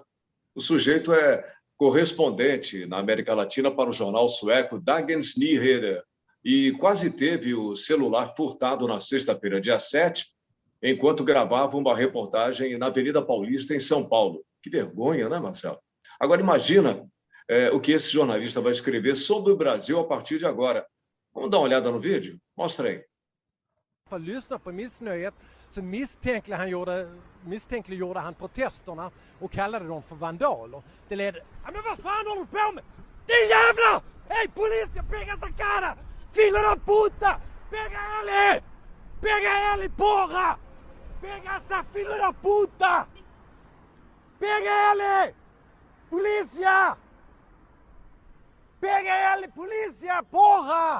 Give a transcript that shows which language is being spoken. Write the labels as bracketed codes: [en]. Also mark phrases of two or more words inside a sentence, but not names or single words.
[pt] O sujeito é correspondente na América Latina para o jornal sueco Dagens Nyheter e quase teve o celular furtado na sexta-feira, dia 7, enquanto gravava uma reportagem na Avenida Paulista, em São Paulo. Que vergonha, né, Marcelo? Agora, imagina o que esse jornalista vai escrever sobre o Brasil a partir de agora. Vamos dar uma olhada no vídeo? Mostra aí. [sv] För att lyssna på missnöjet så misstänkliggjorde han protesterna och kallade dem för vandaler. Det ledde... Ja, men vad fan håller du på med? Din jävla! [pt] Hej polizia, pega essa cara! Filho da puta! Pega ele! Pega ele, porra! Pega essa filho da puta! Pega ele! Polícia! Pega ele, polícia, porra!